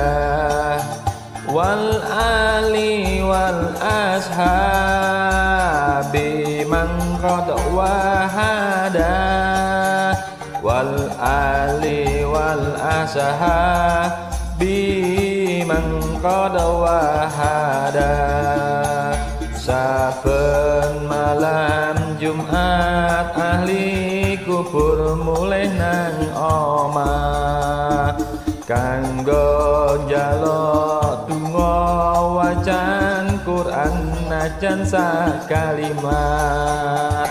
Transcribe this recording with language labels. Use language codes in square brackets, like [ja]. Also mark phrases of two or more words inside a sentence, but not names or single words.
[ar] والآل والأصحاب من قد وحدا. والآل والأصحاب من قد وحدا. [jv] Saben malam Jumat ahli kubur mulih nang omah kanggo njaluk donga wacan Quran najan sakalimat.